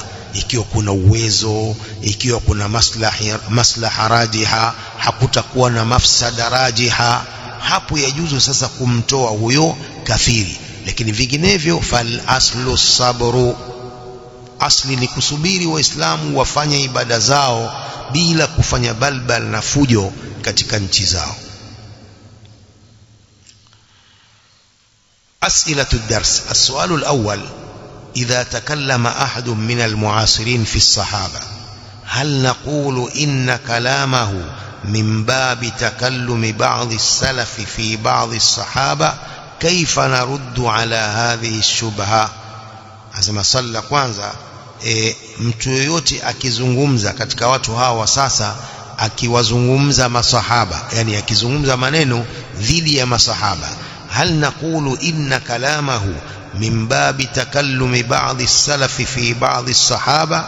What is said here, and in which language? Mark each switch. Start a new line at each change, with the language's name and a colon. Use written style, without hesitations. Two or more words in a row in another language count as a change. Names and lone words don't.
Swahili: Ikiwa kuna uwezo, ikiwa kuna
Arabic: مصلحة راجحة,
Swahili: hakutakuwa na
Arabic: مفسدة راجحة,
Swahili: hapo yajuzu sasa kumtoa huyo kafiri. Lakini vinginevyo
Arabic: فالأصل الصبر,
Swahili: asli ni kusubiri Waislamu wafanye ibada zao bila kufanya balbal na fujo katika nchi zao.
Arabic: أسئلة الدرس. السؤال الأول: إذا تكلم أحد من المعاصرين في الصحابة هل نقول إن كلامه من باب تكلم بعض السلف في بعض الصحابة؟ كيف نرد على هذه الشبهة؟
Swahili: Asema swali la kwanza, mtu yoyote akizungumza katika watu hawa sasa, akiwazungumza masahaba, yani akizungumza maneno dhidi ya masahaba,
Arabic: هل نقول إن كلامه من باب تكلم بعض السلف في بعض الصحابة?